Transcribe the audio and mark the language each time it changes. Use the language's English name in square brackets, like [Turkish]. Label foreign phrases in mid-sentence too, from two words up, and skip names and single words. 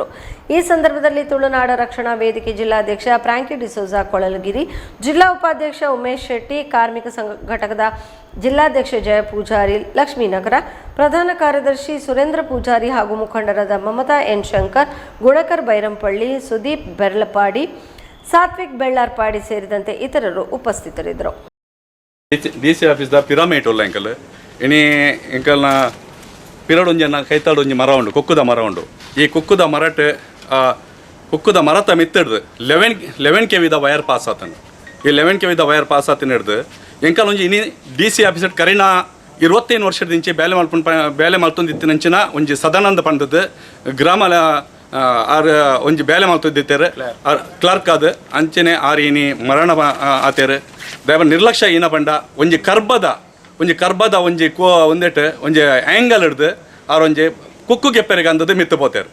[Kannada] ಈ ಸಂದರ್ಭದಲ್ಲಿ ತುಳುನಾಡ ರಕ್ಷಣಾ ವೇದಿಕೆ ಜಿಲ್ಲಾಧ್ಯಕ್ಷ ಫ್ರಾಂಕಿ ಡಿಸೋಜಾ ಕೊಳಲಗಿರಿ, ಜಿಲ್ಲಾ ಉಪಾಧ್ಯಕ್ಷ ಉಮೇಶ್ ಶೆಟ್ಟಿ, ಕಾರ್ಮಿಕ ಸಂಘ ಘಟಕದ ಜಿಲ್ಲಾಧ್ಯಕ್ಷ ಜಯ ಪೂಜಾರಿ ಲಕ್ಷ್ಮೀನಗರ, ಪ್ರಧಾನ ಕಾರ್ಯದರ್ಶಿ ಸುರೇಂದ್ರ ಪೂಜಾರಿ ಹಾಗೂ ಮುಖಂಡರಾದ ಮಮತಾ ಎನ್ ಶಂಕರ್, ಗುಣಕರ್ ಬೈರಂಪಳ್ಳಿ, ಸುದೀಪ್ ಬೆರ್ಲಪಾಡಿ, ಸಾತ್ವಿಕ್ ಬೆಳ್ಳಾರ್ಪಾಡಿ ಸೇರಿದಂತೆ ಇತರರು ಉಪಸ್ಥಿತರಿದ್ದರು. [English] DC office [Tulu] ಪಿರಾಮಿಡ್ ಉಳ್ಳ ಎಂಕಲ್ ಇನಿ ಎಂಕಲ್ನ ಪಿರಡ್ ಒಂಜಿ ಕೈತಾಡು ಒಂಜಿ ಮರ ಉಂಡು, ಕುಕ್ಕುದ ಮರ ಉಂಡು. ಈ ಕುಕ್ಕುದ ಮರತ ಮಿತ್ತಿಡ್ದು 11 kV [English] wire pass [Tulu] ಆತನು. ಈ 11 kV [English] wire pass [Tulu] ಆತನ ಹಿಡ್ದು ಎಂಕಲ್ ಒಂಜಿ ಇನಿ [English] DC officer [Tulu] ಕರೀನಾ 21 ವರ್ಷದಿಂಚೆ ಬೇಲೆ ಮಲ್ತೊಂದಿತ್ತಿನಂಚಿನ ಒಂಜಿ ಸದಾನಂದ ಪಂಡದ ಗ್ರಾಮ ಒಂಜಿ ಬೇಲೆ ಮಲ್ತೊಂದಿತ್ತೇರು ಕ್ಲರ್ಕ್ ಅದು ಅಂಚನೆ ಇನಿ ಮರಣ ಆತೇರು ದಯವ ನಿರ್ಲಕ್ಷ್ಯ ಈನ ಪಂಡ ಒಂಜಿ ಕರ್ಬದ ಒಂದೇಟು ಒಂಜಿ ಆ್ಯಂಗಲ್ ಹಿಡ್ದು ಒಂಜಿ ಕುಕ್ಕು ಗೆಪ್ಪೆರಿಗೆ ಅಂದದ್ದು ಮಿತ್ತು ಪೋತೇರು.